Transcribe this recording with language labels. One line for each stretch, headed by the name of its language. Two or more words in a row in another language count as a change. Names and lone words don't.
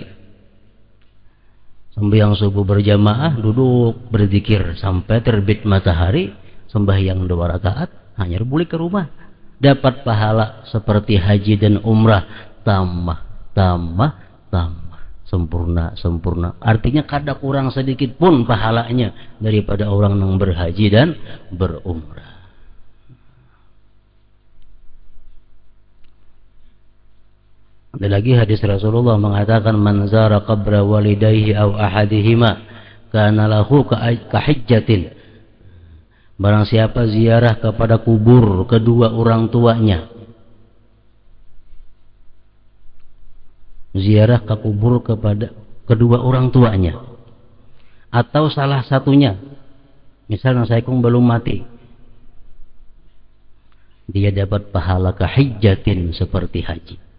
Indonesian: Sembahyang subuh berjamaah, duduk berzikir sampai terbit matahari, sembahyang 2 rakaat, hanya balik ke rumah, dapat pahala seperti haji dan umrah, tambah sempurna.
Banjar: Artinya kada kurang sedikit pun pahalanya daripada orang yang berhaji dan berumrah.
Indonesian: Ada lagi hadis Rasulullah mengatakan,
Arabic: من زار قبر والديه أو أحدهما كان له كحجة,
Indonesian: barang siapa ziarah kepada kubur kedua orang tuanya, ziarah ke kubur kepada kedua orang tuanya atau salah satunya, misalnya saya belum mati, dia dapat pahala
Arabic: كحجة
Indonesian: seperti haji.